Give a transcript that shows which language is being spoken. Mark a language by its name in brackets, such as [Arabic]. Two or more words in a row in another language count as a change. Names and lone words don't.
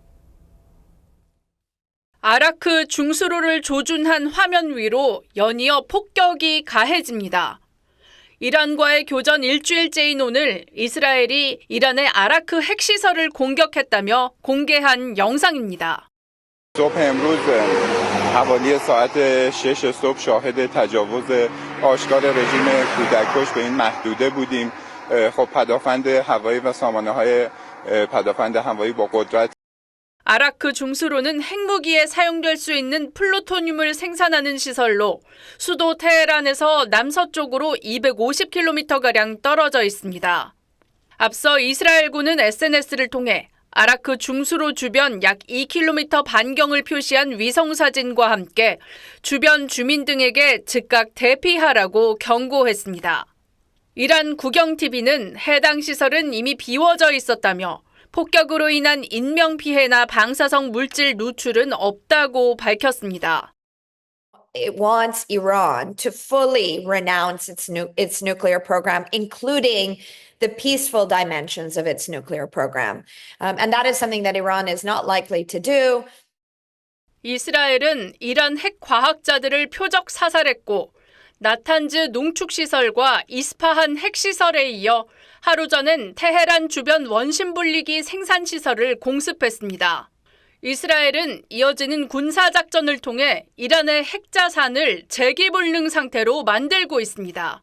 [Korean] 아라크 중수로를 조준한 화면 위로 연이어 폭격이 가해집니다. 이란과의 교전 일주일째인 오늘 이스라엘이 이란의 아라크 핵시설을 공격했다며 공개한 영상입니다. [Persian] صبح امروز حوالی ساعت 6 صبح شاهد تجاوز آشکار رژیم کودککش به این محدوده بودیم. خب پدافند هوایی و سامانه‌های پدافند هوایی با قدرت [Korean] 아라크 중수로는 핵무기에 사용될 수 있는 플루토늄을 생산하는 시설로 수도 테헤란에서 남서쪽으로 250km가량 떨어져 있습니다. 앞서 이스라엘군은 SNS를 통해 아라크 중수로 주변 약 2km 반경을 표시한 위성사진과 함께 주변 주민 등에게 즉각 대피하라고 경고했습니다. 이란 국영TV는 해당 시설은 이미 비워져 있었다며 폭격으로 인한 인명피해나 방사성 물질 누출은 없다고 밝혔습니다. [English] It wants Iran to fully renounce its nuclear program, including the peaceful dimensions of its nuclear program. And that is something that Iran is not likely to do. [Korean] 이스라엘은 이란 핵 과학자들을 표적 사살했고 나탄즈 농축시설과 이스파한 핵시설에 이어 하루 전엔 테헤란 주변 원심분리기 생산시설을 공습했습니다. 이스라엘은 이어지는 군사작전을 통해 이란의 핵자산을 재기불능 상태로 만들고 있습니다.